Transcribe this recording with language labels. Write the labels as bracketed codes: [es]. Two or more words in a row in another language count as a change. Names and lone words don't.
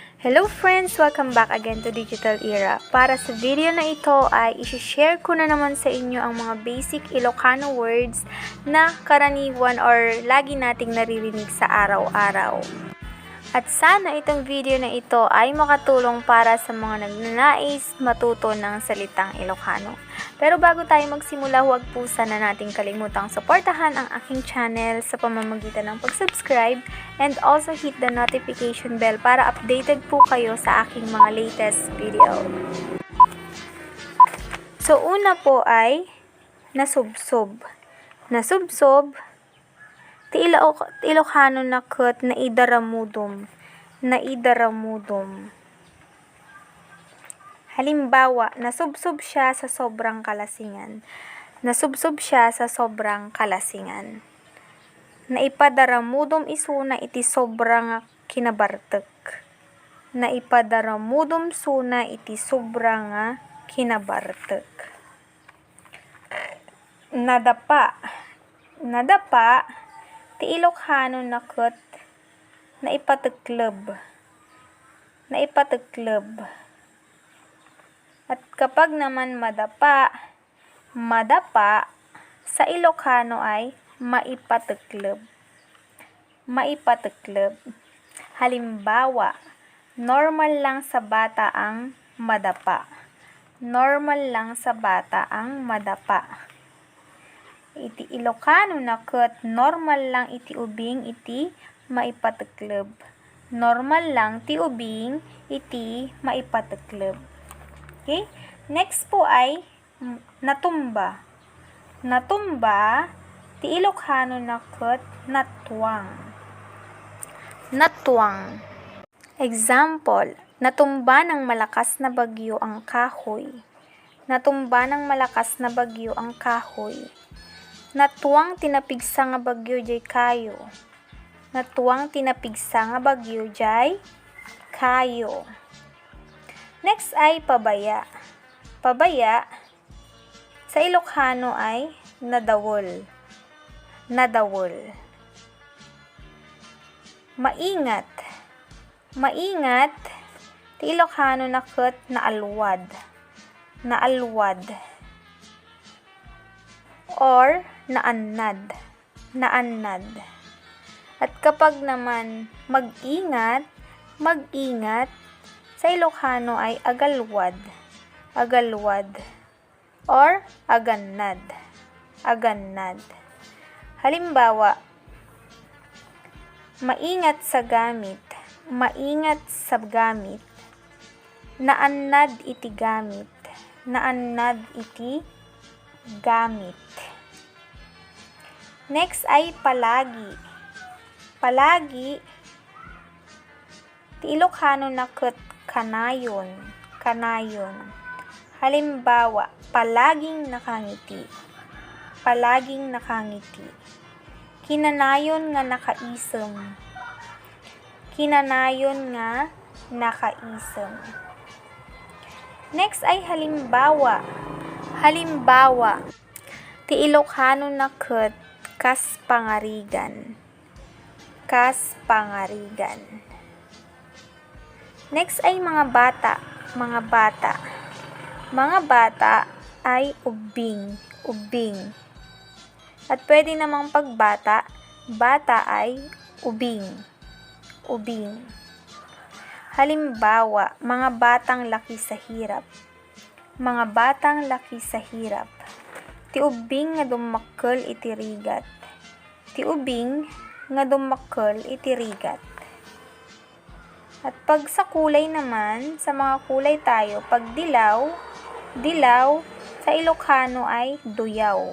[en] Hello friends! Welcome back again to Digital Era. [tl] Para sa video na ito ay isi-share ko na naman sa inyo ang mga [en] basic Ilocano words [tl] na karaniwan or lagi nating naririnig sa araw-araw. At sana itong video na ito ay makatulong para sa mga nagnanais matuto ng salitang Ilocano. Pero bago tayo magsimula, huwag po sana nating kalimutang suportahan ang aking channel sa pamamagitan ng pag-subscribe [en] and also hit the notification bell [tl] para updated po kayo sa aking mga [en] latest video. [tl] So una po ay nasubsob. [ilo] Nasubsob, ti Ilocano na ket naidaramudom. Naidaramudom. [tl] Halimbawa, nasubsob siya sa sobrang kalasingan. Nasubsob siya sa sobrang kalasingan. [ilo] Naipadaramudom isuna iti sobrang kinabartek. Naipadaramudom suna iti sobrang kinabartek. [tl] Nadapa. Nadapa, [ilo] ti Ilocano na ket naipatekleb. Naipatekleb. [tl] At kapag naman madapa, madapa, sa Ilocano ay maipatekleb. [ilo] Maipatekleb. [tl] Halimbawa, normal lang sa bata ang madapa. Normal lang sa bata ang madapa. [ilo] Iti Ilocano na ket [tl] normal lang [ilo] iti ubing iti maipatekleb. [tl] Normal lang [ilo] ti ubing iti maipatekleb. [tl] Okay? Next po ay natumba. Natumba, [ilo] ti Ilocano na ket natwang. Natwang. [tl] Example, natumba ng malakas na bagyo ang kahoy. Natumba ng malakas na bagyo ang kahoy. [ilo] Natwang tinapigsa nga bagyo jay kayo. Natwang tinapigsa nga bagyo jay kayo. [tl] Next ay pabaya. Pabaya, sa Ilocano ay nadawol. [ilo] Nadawol. Maingat. [tl] Maingat, [ilo] ti Ilocano na ket naalwad. Naalwad. Or naannad. Naannad. [tl] At kapag naman mag-ingat, mag-ingat, sa Ilocano ay agalwad. [ilo] Agalwad. Or agannad. Agannad. [tl] Halimbawa, maingat sa gamit. Maingat sa gamit. [ilo] Naannad iti gamit. Naannad iti gamit. [tl] Next ay palagi. Palagi, [ilo] ti Ilocano na ket kanayon. Kanayon. [tl] Halimbawa, palaging nakangiti. Palaging nakangiti. [ilo] Kinanayon nga nakaisem. Kinanayon nga nakaisem. [tl] Next ay halimbawa. Halimbawa, [ilo] ti Ilocano na ket kas pangarigan. Kas pangarigan. [tl] Next ay mga bata. Mga bata. Mga bata ay ubing. Ubing. At pwede namang pagbata, bata ay ubing. [ilo] Ubing. [tl] Halimbawa, mga batang laki sa hirap. Mga batang laki sa hirap. [ilo] Ti ubing nga dumakkel iti rigat. Ti ubing nga dumakkel iti rigat. [tl] At pag sa kulay naman, sa mga kulay tayo, pag dilaw, dilaw, sa Ilocano ay duyaw.